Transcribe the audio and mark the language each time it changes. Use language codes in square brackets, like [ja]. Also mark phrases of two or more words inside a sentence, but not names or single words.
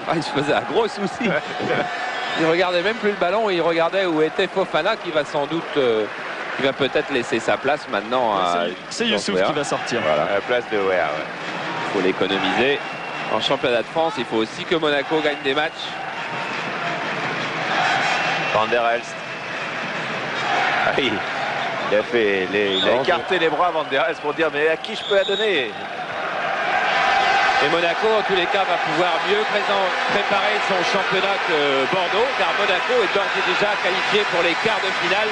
[fr] Ah, il se faisait un gros souci. Il regardait même plus le ballon, il regardait où était Fofana qui va sans doute... Il va peut-être laisser sa place maintenant à... C'est Youssouf qui va sortir. Voilà, à la place de Wea. Ouais. Il faut l'économiser. En championnat de France, il faut aussi que Monaco gagne des matchs. Van der Elst. Ah oui, il a écarté les bras Van der Elst pour dire mais à qui je peux la donner? Et Monaco, en tous les cas, va pouvoir mieux préparer son championnat que Bordeaux, car Monaco est d'ores et déjà qualifié pour les quarts de finale.